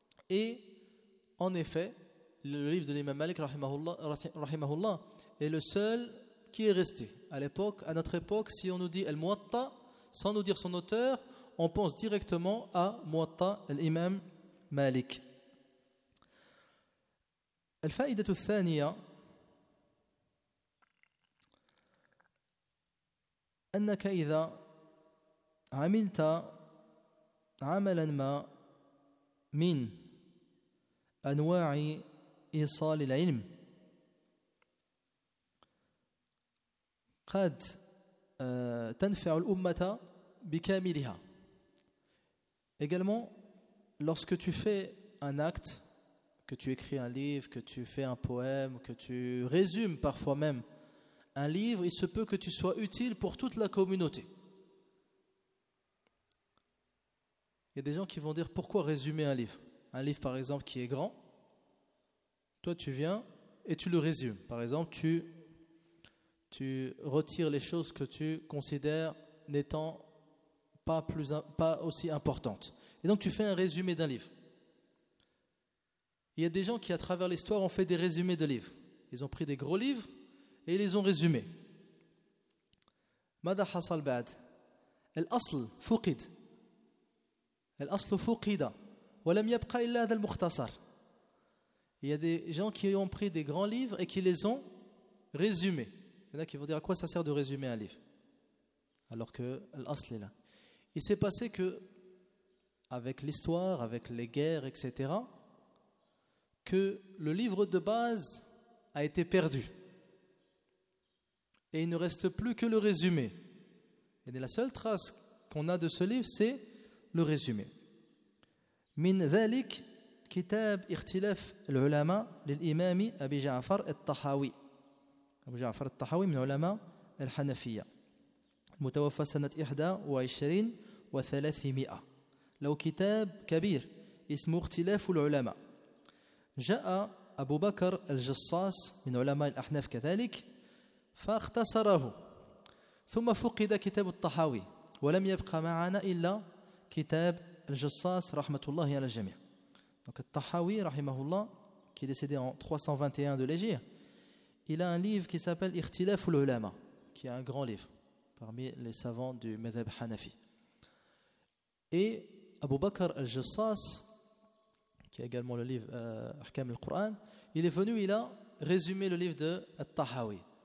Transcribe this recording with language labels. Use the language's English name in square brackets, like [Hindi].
[French] Et en effet, le livre de l'imam Malik rahimahullah est le seul qui est resté. À notre époque, si on nous dit Al-Muwatta, sans nous dire son auteur, on pense directement à Muwatta, l'imam Malik. [Arabic] الفائدة الثانية أنك إذا عملت عملا ما من أنواع إيصال العلم قد تنفع الأمة بكاملها. [French] Également, lorsque tu fais un acte, que tu écris un livre, que tu fais un poème, que tu résumes parfois même un livre, il se peut que tu sois utile pour toute la communauté. Il y a des gens qui vont dire, pourquoi résumer un livre ? Un livre, par exemple, qui est grand, toi, tu viens et tu le résumes. Par exemple, tu retires les choses que tu considères n'étant pas aussi importantes. Et donc, tu fais un résumé d'un livre. Il y a des gens qui, à travers l'histoire, ont fait des résumés de livres. Ils ont pris des gros livres et ils les ont résumés. [Arabic] ماذا حصل بعد؟ الأصل فقد. الأصل فقد ولم يبقى إلا هذا المختصر. [French] Il y a des gens qui ont pris des grands livres et qui les ont résumés. Il y en a qui vont dire à quoi ça sert de résumer un livre alors que l'asl est là. Il s'est passé que avec l'histoire, avec les guerres, etc., que le livre de base a été perdu. Et il ne reste plus que le résumé. Et la seule trace qu'on a de ce livre, c'est le résumé. [Arabic] Min ذلك كتاب اختلاف العلماء للإمام أبي جعفر الطحاوي. أبو جعفر الطحاوي من علماء الحنفية. متوفى سنة 21 و300. لو كتاب كبير اسمه اختلاف العلماء. جاء أبو بكر الجصاص من علماء الأحناف كذلك. فاختصره ثم فقد كتاب الطحاوي ولم يبقى معنا إلا كتاب الجصاص رحمة الله على الجميع. [French] Donc الطحاوي رحمه الله qui est décédé en 321 de l'Égypte, il a un livre qui s'appelle اختلاف العلماء, qui est un grand livre parmi les savants du Madhab Hanafi. Et Abu Bakr al-Jassas, qui a également le livre احكام القرآن, il est venu, il a résumé le livre de الطحاوي.